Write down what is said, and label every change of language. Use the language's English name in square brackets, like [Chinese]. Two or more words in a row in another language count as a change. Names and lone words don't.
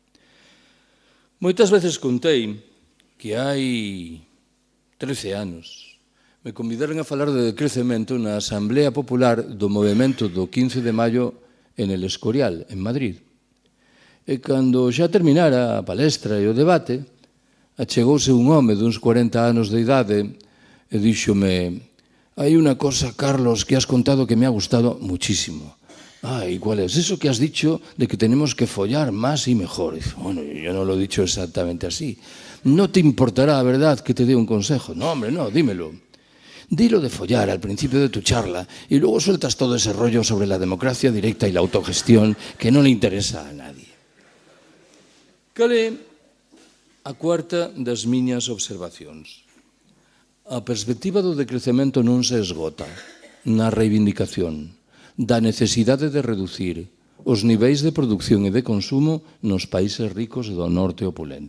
[Galician] Moitas veces contei que hai 13 anos me convidaron a falar de decrecemento na Asamblea Popular do Movemento do 15 de maio en El Escorial, en Madrid. E cando xa terminara a palestra e o debate, achegouse un home duns 40 anos de idade e díxome: hai unha cosa, Carlos, [Spanish] que has contado que me ha gustado muchísimo. ¿Y cuál es? Eso que has dicho de que tenemos que follar más y mejor. Bueno, yo no lo he dicho exactamente así. ¿No te importará, verdad, que te dé un consejo? No, hombre, no, dímelo. Dilo de follar al principio de tu charla y luego sueltas todo ese rollo sobre la democracia directa y la autogestión que no le interesa a nadie. [Galician] Cal é a cuarta das miñas observacións? A perspectiva do decrecemento non se esgota na reivindicación da necesidade de reducir os niveis de produción e de consumo nos países ricos do norte opulento.